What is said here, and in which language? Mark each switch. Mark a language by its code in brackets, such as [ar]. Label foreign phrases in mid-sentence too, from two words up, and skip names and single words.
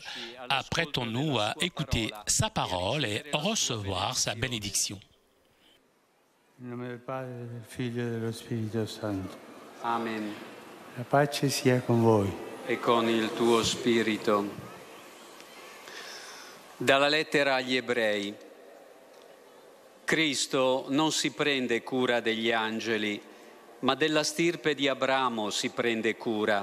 [fr] Apprêtons-nous à écouter sa parole et recevoir sa bénédiction. [it] In nome del Padre, del Figlio e dello Spirito Santo. Amen. La pace sia con voi. E con il tuo spirito. Dalla lettera agli Ebrei. Cristo non si prende cura degli angeli, ma della stirpe di Abramo si prende cura.